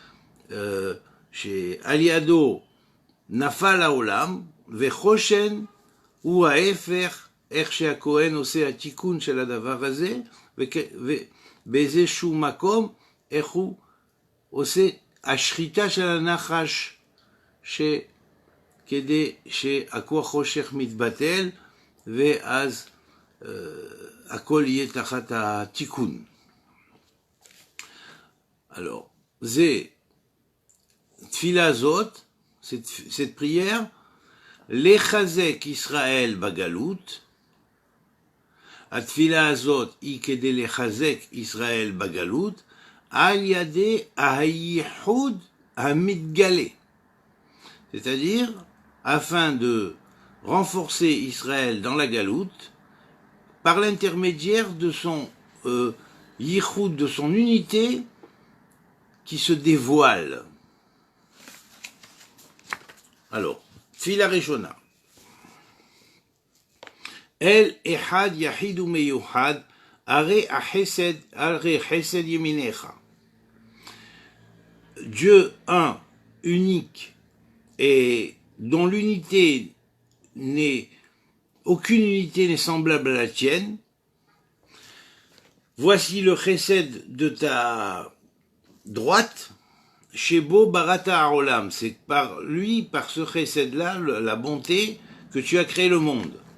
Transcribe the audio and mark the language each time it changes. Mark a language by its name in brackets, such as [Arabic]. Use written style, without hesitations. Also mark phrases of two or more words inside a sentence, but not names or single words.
[Hebrew] שעל ידו נפל העולם, וחושן הוא ההפך, איך שהכהן עושה התיקון של הדבר הזה, ובאיזשהו מקום, איך הוא עושה השחיטה של הנחש, כדי שהכוח חושך מתבטל, ואז הכל יהיה תחת התיקון. Alors, זה תפילה הזאת, [French] cette prière, [Hebrew] לחזק ישראל בגלות. התפילה הזאת היא כדי לחזק ישראל בגלות, על ידי הייחוד המתגלה. [French] C'est-à-dire, afin de renforcer Israël dans la galoute, par l'intermédiaire de son yichud, de son unité qui se dévoile. Alors, [Hebrew] תפילה ראשונה. אל אחד יחיד ומיוחד, הרי חסד ימיניך. [French] Dieu un, unique, et dont l'unité n'est, aucune unité n'est semblable à la tienne. Voici le chesed de ta droite, [Hebrew] שבו בראת העולם, [French] c'est par lui, par ce chesed-là, la bonté, que tu as créé le monde.